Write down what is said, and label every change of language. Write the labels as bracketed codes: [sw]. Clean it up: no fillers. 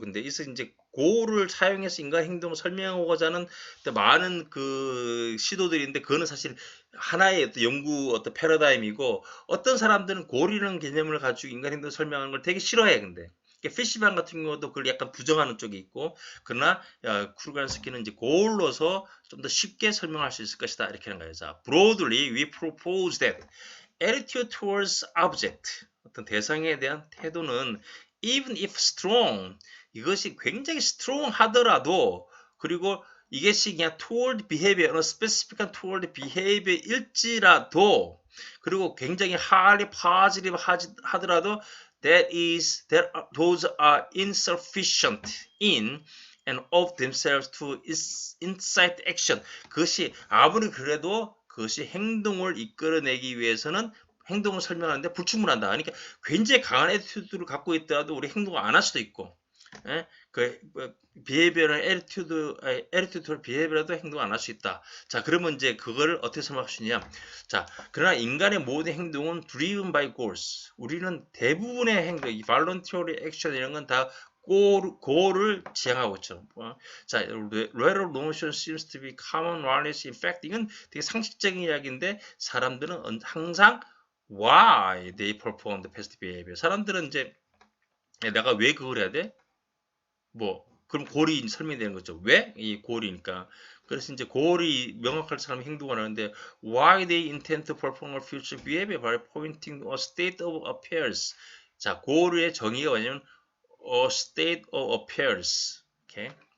[ko] 근데 이제 고울을 사용해서 인간 행동을 설명하고자 하는 많은 그 시도들인데 그거는 사실 하나의 어떤 연구 어떤 패러다임이고 어떤 사람들은 고울이라는 개념을 가지고 인간 행동을 설명하는 걸 되게 싫어해. 근데 피시반 같은 경우도 그걸 약간 부정하는 쪽이 있고 그러나 크루간스키는 이제 고울로서 좀 더 쉽게 설명할 수 있을 것이다 이렇게 하는 거예요. [en] 자, broadly we propose that attitude towards object [ko] 어떤 대상에 대한 태도는 [en] even if strong [ko] 이것이 굉장히 [en] strong [ko] 하더라도 그리고 이것이 그냥 [en] toward behavior, specific한 toward behavior [ko] 일지라도 그리고 굉장히 [en] highly positive 하더라도 those are insufficient in and of themselves to incite action. [ko] 그것이 아무리 그래도 그것이 행동을 이끌어내기 위해서는 행동을 설명하는데 불충분하다. 그러니까 굉장히 강한 애티튜드를 갖고 있더라도 우리 행동을 안 할 수도 있고 behavior은 attitude, behavior도 행동 안 할 수 있다. 자, 그러면 이제 그거를 어떻게 설명할 수 있냐? 자, 그러나 인간의 모든 행동은 [en] driven by goals. [ko] 우리는 대부분의 행동, 이 voluntary action 이런 건 다 goal을 지향하고 있죠. [en] 자, lateral motion seems to be common knowledge. In fact, [ko] 이건 되게 상식적인 이야기인데 사람들은 항상 [en] why they perform the past behavior. [ko] 사람들은 이제 내가 왜 그걸 해야 돼? 그럼 골이 설명되는 거죠. 왜? 이 골이니까. 그래서 이제 골이 명확할 사람이 행동을 하는데, [en] why they intend to perform a future behavior by pointing to a state of affairs. [ko] 자, 골의 정의가 뭐냐면, [en] a state of affairs. [ko] 오케이.